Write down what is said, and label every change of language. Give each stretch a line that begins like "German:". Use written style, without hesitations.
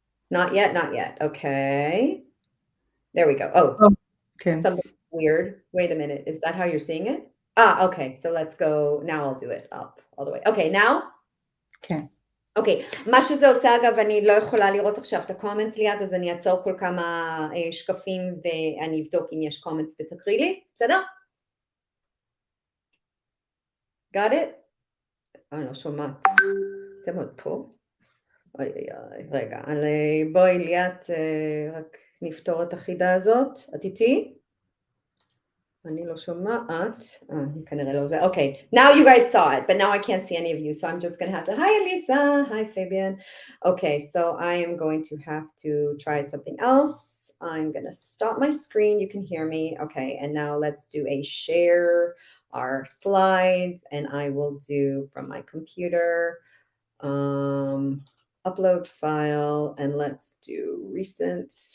English: Not yet, not yet. Okay. There we go. Oh, okay. Something weird. Wait a minute. Is that how you're seeing it? Okay. So let's go. Now I'll do it up all the way. Okay, now?
Hebrew: כן. אוקיי, מה שזה עושה אגב, אני לא יכולה לראות עכשיו את הקומנטס ליד, אז אני אעצור כל כמה שקפים ואני אבדוק אם יש קומנטס ותקריא לי, בסדר?
English: Got it?
Hebrew: אני לא שומעת. אתם עוד פה? רגע, בואי ליאת, רק נפתור את החידה הזאת. את איתי? אני לא שומעת. כנראה לא זה.
English: Okay, now you guys saw it, but now I can't see any of you, so I'm just going to have to, hi Elisa, hi Fabian. Okay, so I am going to have to try something else. I'm going to stop my screen, you can hear me. Okay, and now let's do a share our slides, and I will do from my computer, upload file, and let's do recent.